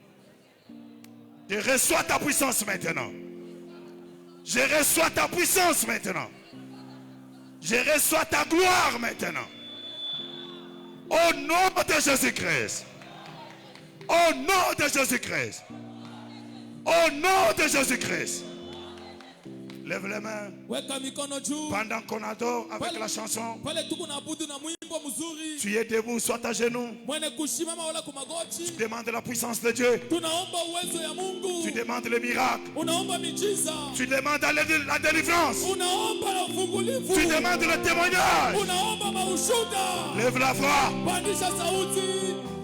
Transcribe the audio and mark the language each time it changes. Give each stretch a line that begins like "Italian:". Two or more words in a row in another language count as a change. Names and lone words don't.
French: Je reçois ta puissance maintenant. Je reçois ta puissance maintenant. Je reçois ta gloire maintenant. Au nom de Jésus-Christ. Au nom de Jésus-Christ. Au nom de Jésus-Christ. Lève les mains.
Swahili: Weka mikono juu.
French: Pendant qu'on adore avec la chanson,
Swahili: Pale tuko naabudu na mwimbo mzuri.
French: tu es debout, sois à genoux.
Swahili: Mwene kushimama wala kumagoti.
French: Tu demandes la puissance de Dieu.
Swahili: Tunaomba uwezo ya Mungu.
French: Tu demandes le miracle.
Swahili: Unaomba miujiza.
French: Tu demandes la délivrance.
Swahili: Unaomba na ufungulivu.
French: Tu demandes le témoignage.
Swahili: Unaomba maushuda.
French: Lève la voix.
Swahili: Pandisha sauti.